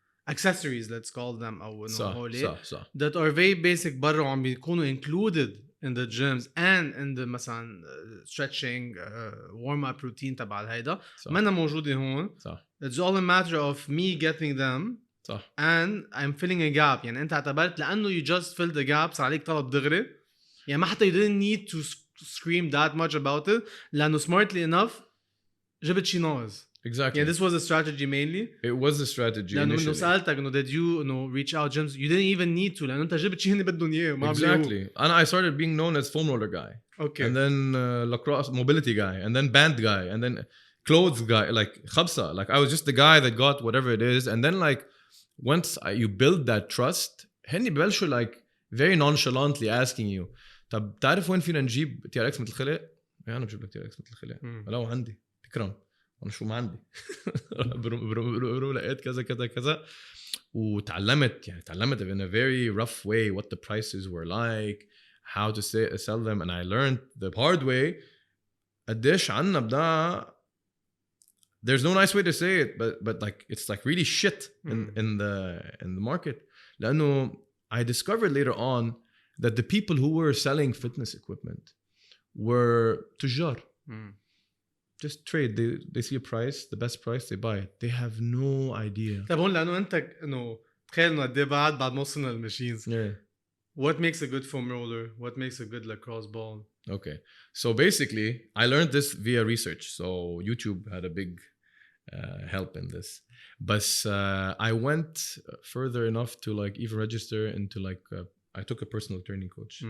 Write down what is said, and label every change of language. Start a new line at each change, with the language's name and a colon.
English: accessories let's call them
Arabic: أو إنه هولي
English: that are very basic
Arabic: برا وعم بيكونوا
English: included in the gyms and in the مثلا stretching warm up routine
Arabic: تبع هيدا ما موجودة هون
English: it's all a matter of me getting them and I'm filling a gap
Arabic: يعني أنت اعتبرت لأنه
English: you just filled the gap
Arabic: صار عليك طلب دغري يعني ما حتى
English: you didn't need to scream that much about it لأنه smartly enough
Arabic: جبت شي ناقص
English: Exactly. Yeah, this was a strategy mainly. It was a strategy
Arabic: لأنه
English: initially.
Arabic: منه سألتك إنه
English: did you reach out gyms? You didn't even need to
Arabic: لأنه أنت جبت شيء هني بدهم إياه وما
English: Exactly. And I started being known as foam roller guy. Okay. And then lacrosse mobility guy. And then band guy. And then clothes guy. Like khabsa. Like I was just the guy that got whatever it is. And then like once you build that trust,
Arabic: هني ببلشوا
English: like very nonchalantly asking you
Arabic: طب تعرف وين فينا نجيب TRX مثل خلق؟ يعني أنا بجيب لك TRX مثل خلق. ولو عندي تكرم. أنا شو ما عندي. برو لقيت كذا كذا كذا.
English: وتعلمت in a very rough way what the prices were like, how to sell them, and I learned the hard way.
Arabic: قديش عنا بدا.
English: There's no nice way to say it, but like it's like really shit in the market. لأنه I discovered later on that the people who were selling fitness equipment were تجار. Just trade. They see a price, the best price, they buy it. They have no idea.
Arabic: طب هون لأنه أنت إنه تخيل إنه قد إيه بعد ما وصلنا للماشينز.
English: What makes a good foam roller? What makes a good lacrosse ball? Okay, so basically, I learned this via research. So YouTube had a big help in this. But I went further enough to like even register into like I took a personal training coach.